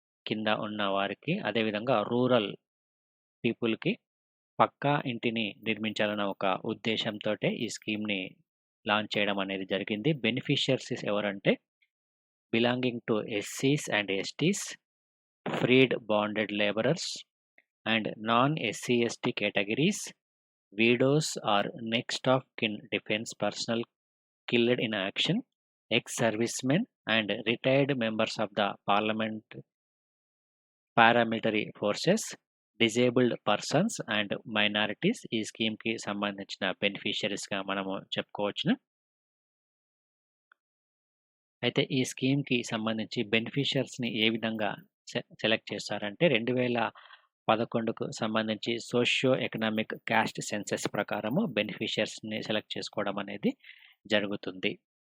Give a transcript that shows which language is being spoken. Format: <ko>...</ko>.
<te>కింద ఉన్న వారికి, అదేవిధంగా రూరల్ పీపుల్‌కి పక్కా ఇంటిని నిర్మించాలన్న ఒక ఉద్దేశ్యంతోటే ఈ స్కీమ్‌ని లాంచ్ చేయడం అనేది జరిగింది.</te> <en>beneficiaries ఎవరంటే belonging to ఎస్సీస్ and ఎస్టీస్, ఫ్రీడ్ bonded labourers and నాన్-ఎస్సీ/ఎస్టీ categories, widows or next of kin defense personnel killed in action, ex-servicemen and retired members of the parliament, paramilitary forces, disabled persons and minorities</en> <te>ఈ స్కీమ్‌కి సంబంధించిన బెనిఫిషియరీస్‌గా మనము చెప్పుకోవచ్చును. అయితే ఈ స్కీమ్‌కి సంబంధించి బెనిఫిషియర్స్‌ని ఏ విధంగా select చేస్తారంటే 2011కు సంబంధించి socio economic cost census ప్రకారము బెనిఫిషియర్స్‌ని సెలెక్ట్ చేసుకోవడం అనేది జరుగుతుంది.</te>